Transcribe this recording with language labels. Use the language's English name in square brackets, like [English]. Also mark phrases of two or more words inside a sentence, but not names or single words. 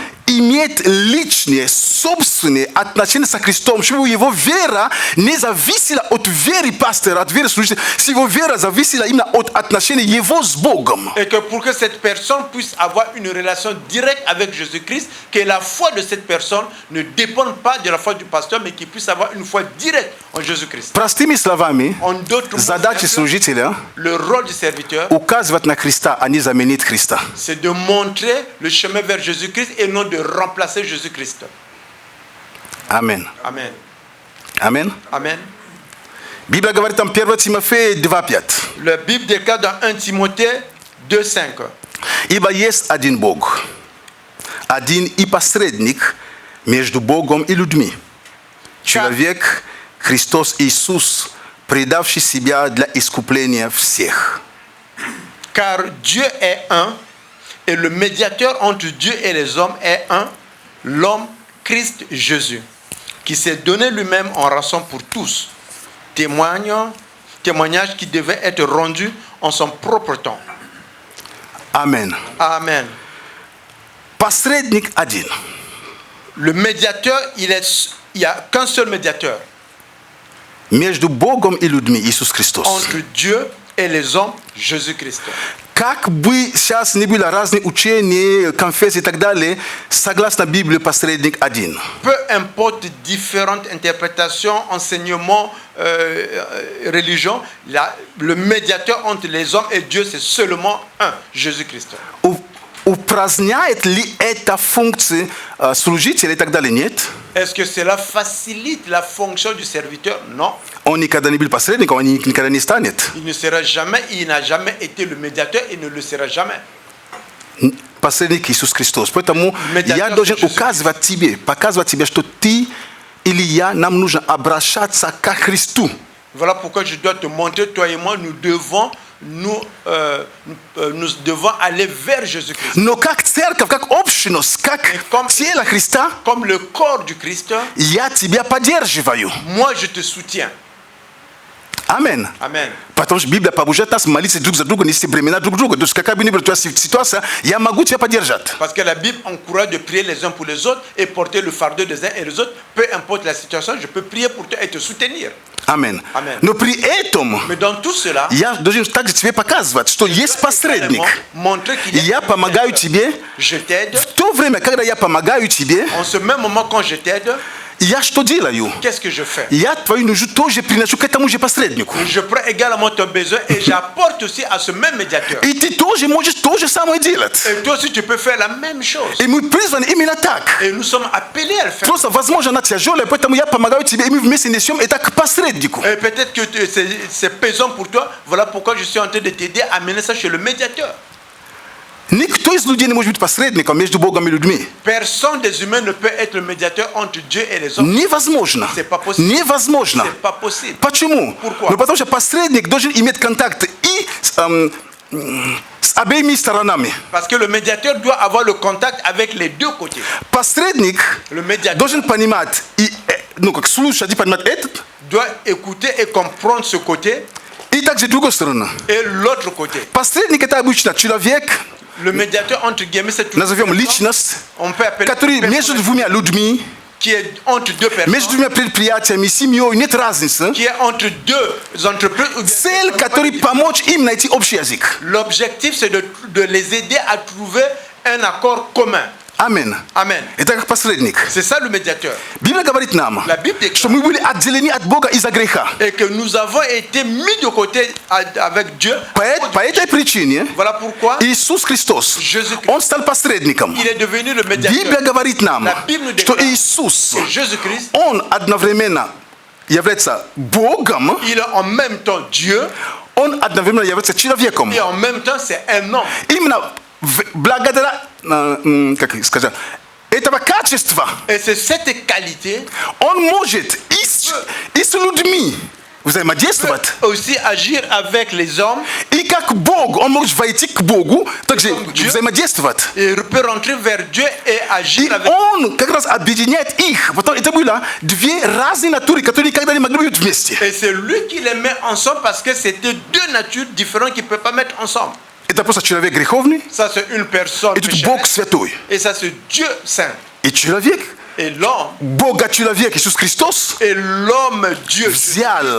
[Russian] иметь личные, собственные отношения со Христом, чтобы его вера не зависела от веры пастора, от веры служителя, si его вера зависела именно от отношений его с Богом. [French] et que pour que cette personne puisse avoir une relation directe avec Jésus-Christ, que la foi de cette personne ne dépende pas de la foi du pasteur, mais qu'il puisse avoir une foi directe en Jésus-Christ. [Russian] Простыми словами, [French] En d'autres mots, [Russian] задача служителя [French] le rôle du serviteur, [Russian] указывать на Христа, а не заменить Христа. [French] c'est de montrer le chemin vers Jésus-Christ et non de remplacer Jésus-Christ. [Russian] Amen. [French] Amen. [Russian] Amen. [French] Amen. [Russian] Библия говорит там 1 Тимофея 2:5. [French] La Bible déclare dans 1 Timothée 2:5. [Russian] Ибо есть один Бог, один и посредник между Богом и людьми. Человек Христос Иисус, предавший себя для искупления всех. [French] Car Dieu est un, et le médiateur entre Dieu et les hommes est un, l'homme Christ Jésus, qui s'est donné lui-même en rançon pour tous. Témoignage qui devait être rendu en son propre temps. [Russian] Amen. [French] Amen. [Russian] Посредник один. [French] Le médiateur, il n'y a qu'un seul médiateur [Russian] Между Богом и людьми Иисус Христос. [French] entre Dieu et les hommes, Jésus-Christ. [Russian] Как бы сейчас ни были разные учения, конфессии и так далее, согласно Библии посредник один. [French] Peu importe différentes interprétations, enseignements, religions, le médiateur entre les hommes et Dieu, c'est seulement un, Jésus-Christ. [Russian] Упраздняет ли эта функция служителя и так далее? Нет. [French] Est-ce que cela facilite la fonction du serviteur? Non. [Russian] Он никогда не был посредником, он никогда не станет. [French] Il ne sera jamais, il n'a jamais été le médiateur et ne le sera jamais. [Russian] Посредник Иисус Христос. Поэтому Медиатор я должен Иисус указывать тебе, показывать тебе, что ты или я, нам нужно обращаться к Христу. [French] Voilà pourquoi je dois te montrer, toi et moi, nous devons aller vers Jésus-Christ. [Russian] Но как церковь, как общность, как тело Христа, [French] Comme le corps du Christ, [Russian] я тебя поддерживаю. [French] moi je te soutiens. [Russian] Амен. [French] Amen. [Russian] Потому что Библия побуждает нас молиться друг за друга, нести бремена друг друга. То есть какая бы ни была твоя ситуация, я могу тебя поддержать. [French] Parce que la Bible encourage de prier les uns pour les autres et porter le fardeau des uns et des autres. Peu importe la situation, je peux prier pour toi et te soutenir. [Russian] Амен. [French] Amen. [Russian] Но при этом [French] Mais dans tout cela, [Russian] я должен также тебе показывать, что есть посредник. [French] montrer qu'il y a [Russian] Я помогаю тебе. [French] Je t'aide. [Russian] В то время, когда я помогаю тебе, [French] En ce même moment, quand je t'aide, [Russian] я что делаю? [French] qu'est-ce que je fais? [Russian] Я твою нужду тоже приношу к этому же посреднику. [French] Je prends également ton besoin et j'apporte aussi à ce même médiateur. [Russian] И ты тоже можешь то же самое делать. [French] Et toi aussi, tu peux faire la même chose. [Russian] И мы призваны именно так. [French] Et nous sommes appelés à le faire. [Russian] Просто, возможно, она тяжелая, поэтому я помогаю тебе, и мы вместе несем это к посреднику. [French] Et peut-être que c'est pesant pour toi. Voilà pourquoi je suis en train de t'aider à amener ça chez le médiateur. [Russian] Никто из людей не может быть посредником между Богом и людьми. [French] Personne des humains ne peut être le médiateur entre Dieu et les hommes. [Russian] Невозможно. [French] C'est pas possible. [Russian] Невозможно. [French] C'est pas possible. [Russian] Почему? [French] Pourquoi? [Russian] Ну, потому что посредник должен иметь контакт и с обеими сторонами. [French] Parce que le médiateur doit avoir le contact avec les deux côtés. [Russian] Посредник [French] Le médiateur [Russian] должен понимать, и, ну, как слушать и понимать этот, [French] doit écouter et comprendre ce côté [Russian] и также другую сторону. [French] et l'autre côté. [Russian] Посредник это обычно человек, [French] Le médiateur, entre guillemets, c'est tout. [Russian] назовем личность, [French] On peut appeler [Russian] который между двумя людьми, [French] qui est entre deux [Russian] между [French] personnes, [Russian] двумя предприятиями, семьей, нет разницы. [French] qui est entre deux entreprises. ou bien [Russian] Цель, который помочь им найти общий язык. [French] L'objectif, c'est de les aider à trouver un accord commun. [Russian] Амин. [French] Amen. [Russian] Это как посредник. [French] C'est ça le médiateur. [Russian] Библия говорит нам, [French] La Bible déclare [Russian] что мы были отделены от Бога из-за греха. [French] et que nous avons été mis de côté avec Dieu. [Russian] По этой причине [French] Voilà pourquoi [Russian] Иисус Христос, [French] Jésus-Christ, [Russian] Он стал посредником. [French] il est devenu le [Russian] Библия [French] médiateur. [Russian] говорит нам, [French] La Bible nous [Russian] что [French] déclare [Russian] Иисус, [French] que Jésus-Christ, [Russian] Он одновременно является Богом, [French] il est en même temps Dieu [Russian] Он одновременно является человеком. [French] et en même temps c'est un homme. [Russian] Именно благодаря, как сказать, этого качества [French] Et c'est cette qualité [Russian] Он может и с людьми взаимодействовать. [French] aussi agir avec les hommes [Russian] И как Бог, Он может войти к Богу, также взаимодействовать. [French] et peut rentrer vers Dieu et [Russian] И [French] agir avec. [Russian] Он как раз объединяет их. Потом это было две разные натуры, которые никогда не могли быть вместе. [French] Et c'est lui qui les met ensemble parce que c'était deux natures différentes qui ne peuvent pas mettre ensemble. [Russian] Это просто человек греховный, [French] Ça, c'est une personne [Russian] и тут [French] pécheresse. [Russian] Бог святой. [French] Et ça, c'est Dieu saint. [Russian] И человек, [French] Et l'homme, [Russian] Бога человек Иисус Христос, [French] et l'homme Dieu [Russian] взял